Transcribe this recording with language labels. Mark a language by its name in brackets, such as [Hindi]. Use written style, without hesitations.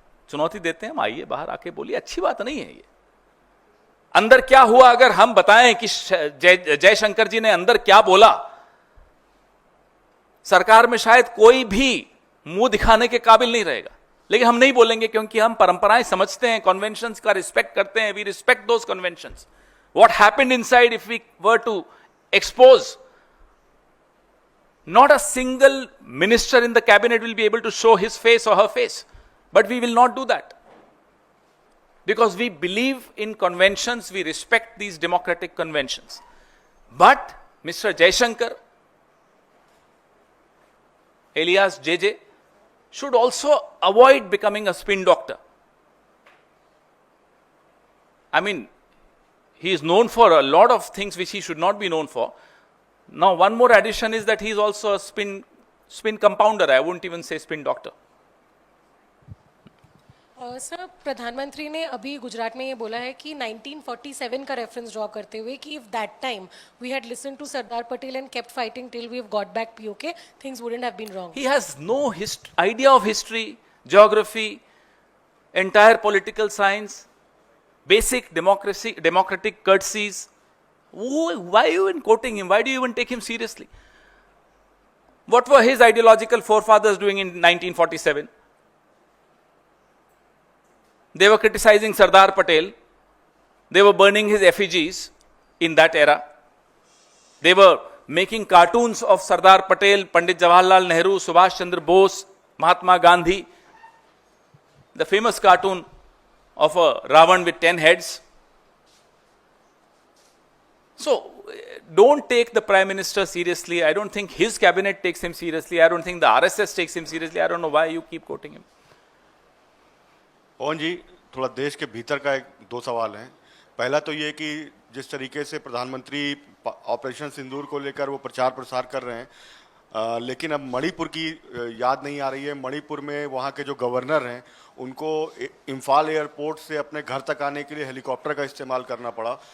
[Hindi] चुनौती देते हैं हम, आइए बाहर आके बोलिए. अच्छी बात नहीं है ये. अंदर क्या हुआ अगर हम बताएं कि जयशंकर जी ने अंदर क्या बोला, सरकार में शायद कोई भी मुंह दिखाने के काबिल नहीं रहेगा. लेकिन हम नहीं बोलेंगे क्योंकि हम परंपराएं समझते हैं, कन्वेंशंस का रिस्पेक्ट करते हैं. [English] We respect those conventions. What happened inside if we were to expose, not a single minister in the cabinet will be able to show his face or her face. But we will not do that. Because we believe in conventions, we respect these democratic conventions. But Mr. Jaishankar, alias JJ, should also avoid becoming a spin doctor. I mean, he is known for a lot of things which he should not be known for. Now, one more addition is that he is also a spin compounder. I wouldn't even say spin doctor. [Hindi] Sir, प्रधानमंत्री ने अभी गुजरात में ये बोला है कि 1947 का reference draw करते हुए कि [English] If that time we had listened to Sardar Patel and kept fighting till we have got back PoK, things wouldn't have been wrong. He has no idea of history, geography, entire political science, basic democratic courtesies. Why are you even quoting him? Why do you even take him seriously? What were his ideological forefathers doing in 1947? They were criticizing Sardar Patel. They were burning his effigies in that era. They were making cartoons of Sardar Patel, Pandit Jawaharlal Nehru, Subhash Chandra Bose, Mahatma Gandhi. The famous cartoon of a Ravan with 10 heads. So, don't take the Prime Minister seriously. I don't think his cabinet takes him seriously. I don't think the RSS takes him seriously. I don't know why you keep quoting him. [Hindi] पवन जी, थोड़ा देश के भीतर का 2 सवाल हैं. पहला तो ये कि जिस तरीके से प्रधानमंत्री ऑपरेशन सिंदूर को लेकर वो प्रचार प्रसार कर रहे हैं, लेकिन अब मणिपुर की याद नहीं आ रही है. मणिपुर में वहाँ के जो गवर्नर हैं उनको इम्फाल एयरपोर्ट से अपने घर तक आने के लिए हेलीकॉप्टर का इस्तेमाल करना पड़ा.